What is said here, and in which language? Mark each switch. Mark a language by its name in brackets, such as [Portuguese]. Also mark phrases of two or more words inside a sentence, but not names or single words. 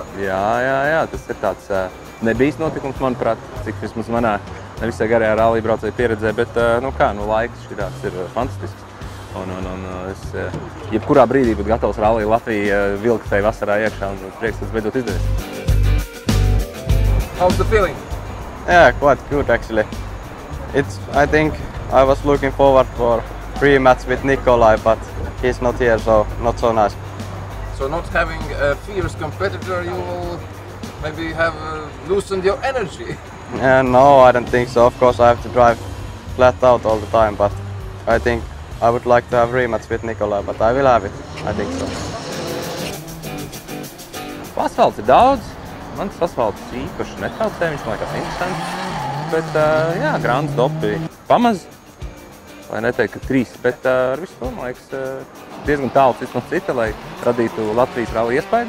[Latvian] Jā, tas ir tāds nebijis notikums, manuprāt, cik vismaz manā nevisai garajā rallija braucēja pieredzē, bet, laiks šitās ir fantastisks. Un es jebkurā brīdī būtu gatavs rallija Latvija vilkt tai vasarā iekšā un prieks, tas beidzot izdevies. [English] How's the feeling? Yeah, quite good actually. I think I was looking forward for rematch with Nikolai, but he's not here, so not so nice. So not having a fierce competitor, you will maybe have loosened your energy. No, I don't think so. Of course, I have to drive flat out all the time, but I think I would like to have rematch with Nikolai, but I will have it. I think so. [Latvian] Asfalts ir daudz. Man tas asfalts īpaši netraucē, viņš man liekas interesants. Bet, Grand Topi pamaz, lai neteikt, ka 3, bet ar visu to, man liekas, diezgan tālu cits no cita, lai radītu Latvijas rallija iespēju.